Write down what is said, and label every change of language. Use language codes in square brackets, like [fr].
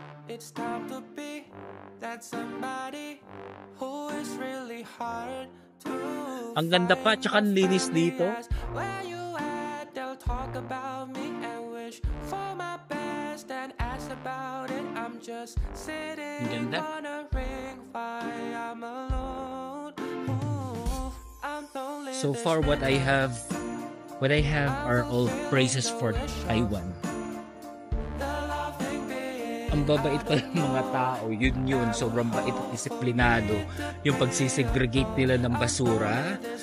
[en] It's time to be that somebody who is really hard to. [tl] Ang ganda pa, tsaka ang linis dito. [en] Where you at? They'll talk about me and wish for my best and ask about it. I'm just sitting on a ring fire. I'm alone. Ooh, I'm lonely. So far what I have are all praises for Taiwan. [tl] Ang babait pa ng mga tao, yun, sobrang bait at disiplinado. Yung pagsisegregate nila ng basura.